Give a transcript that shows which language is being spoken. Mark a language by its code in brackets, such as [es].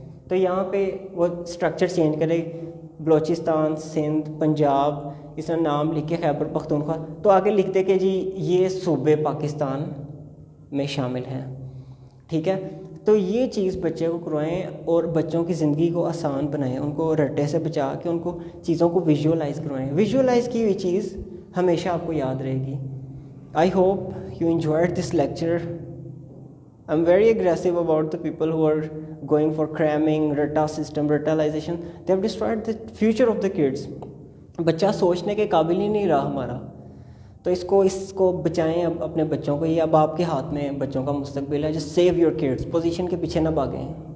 [ur] تو یہاں پہ وہ سٹرکچر چینج کرے، بلوچستان، سندھ، پنجاب، اس طرح نام لکھ کے خیبر پختونخوا، تو آگے لکھ دے کہ جی یہ صوبے پاکستان میں شامل ہیں. ٹھیک ہے، تو یہ چیز بچے کو کروائیں اور بچوں کی زندگی کو آسان بنائیں، ان کو رٹے سے بچا کے ان کو چیزوں کو ویژولائز کروائیں. ویژولائز کی ہوئی چیز ہمیشہ آپ کو یاد رہے گی. [en] I hope you enjoyed this lecture. I'm very aggressive about the people who are going for cramming, rata system, ratalization. They have destroyed the future of the kids. [ur] بچہ سوچنے کے قابل ہی نہیں رہا ہمارا. تو اس کو بچائیں اب اپنے بچوں کو. یہ اب آپ کے ہاتھ میں بچوں کا مستقبل ہے. [en] Just save your kids. [ur] Position کے پیچھے نہ بھاگیں.